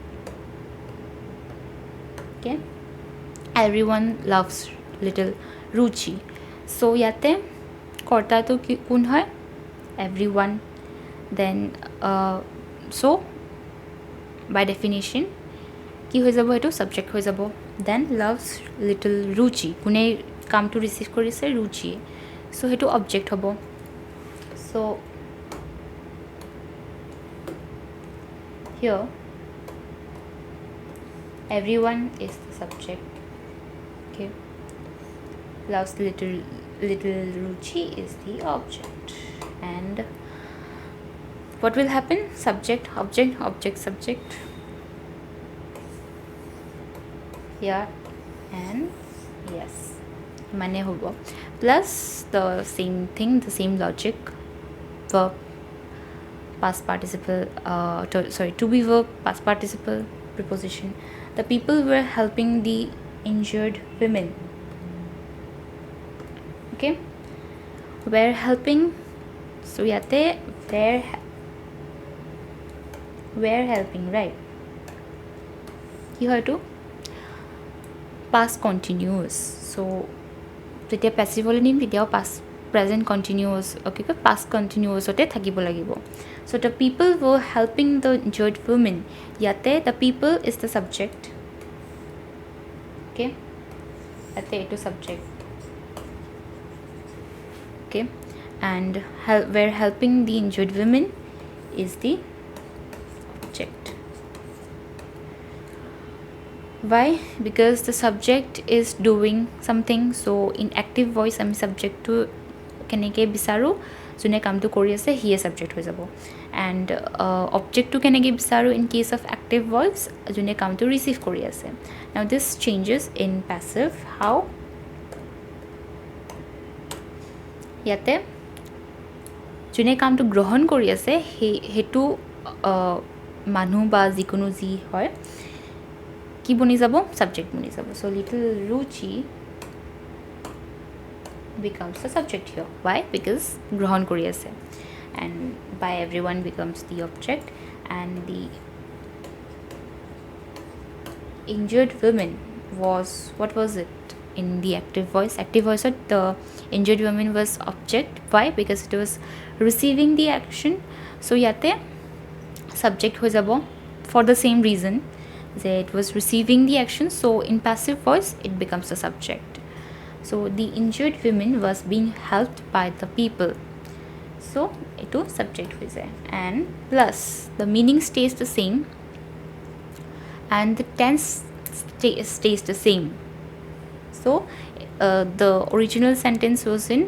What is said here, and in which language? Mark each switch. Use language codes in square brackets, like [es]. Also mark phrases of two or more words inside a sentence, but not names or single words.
[en] okay everyone loves little Ruchi so [as] ইয়াতে কৰ্তা টো কোন হয় [en] everyone then so by definition [as] কি হৈ যাব এটো সাবজেক্ট হৈ যাব [en] then loves little Ruchi [as] কোনে কামটো ৰিসিভ কৰিছে [en] Ruchi so [as] হেটো অবজেক্ট হ'ব [en] so here everyone is the subject okay loves little Ruchi is the object and what will happen subject object object subject yeah and yes [as] মানে হ'ব [en] plus the same thing the same logic verb past participle to be verb past participle preposition the people were helping the injured women okay were helping so yate were helping right [as] কি হয় to [en] past continuous so [as] যেতিয়া passive হলে নিম তেতিয়াও [en] past present continuous okay past continuous [as] ওতে থাকিব লাগিব [en] so the people were helping the injured women yate the people is the subject okay [as] ইয়াতে এইটো [en] subject okay and were helping the injured women is the object why because the subject is doing something so in active voice [as] আমি subject to কেনেকে বিচাৰো যোনে কামটো কৰি আছে হি এ সাবজেক্ট হৈ যাব [en] and object [as] to কেনেকে বিচাৰো [en] in case of active voice [as] যোনে কামটো ৰিসিভ কৰি আছে [en] now this changes in passive how [as] ইয়াতে যোনে কামটো গ্ৰহণ কৰি আছে হেতু মানুহ বা যিকোনো যি হয় কি বনি যাব সাবজেক্ট বনি যাব so little Ruchi [en] becomes the subject here why because [as] গ্ৰহণ কৰি আছে [en] and by everyone becomes the object and the injured women was what was it in the active voice the injured woman was object why because it was receiving the action so yate subject [as] হৈ যাব [en] for the same reason that it was receiving the action so in passive voice it becomes the subject so the injured woman was being helped by the people so eto subject [as] হৈ যায় [en] and plus the meaning stays the same and the tense stays the same so the original sentence was in